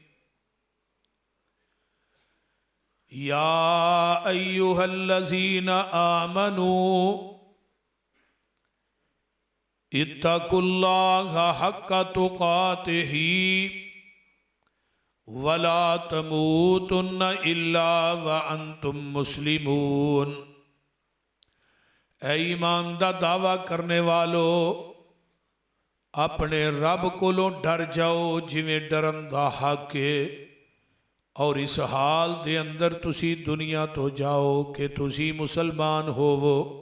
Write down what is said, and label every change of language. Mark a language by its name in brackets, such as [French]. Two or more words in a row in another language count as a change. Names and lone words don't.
[Arabic] يا أيها الذين آمنوا اتقوا الله حق تقاته ولا تموتن إلا وأنتم مسلمون. [Punjabi] اے ایمان دا دعویٰ کرنے والو اپنے رب کولوں ڈر جاؤ جیویں ڈرن دا حق ہے، اور اس حال دے اندر تسی دنیا تو جاؤ کہ تسی مسلمان ہووو.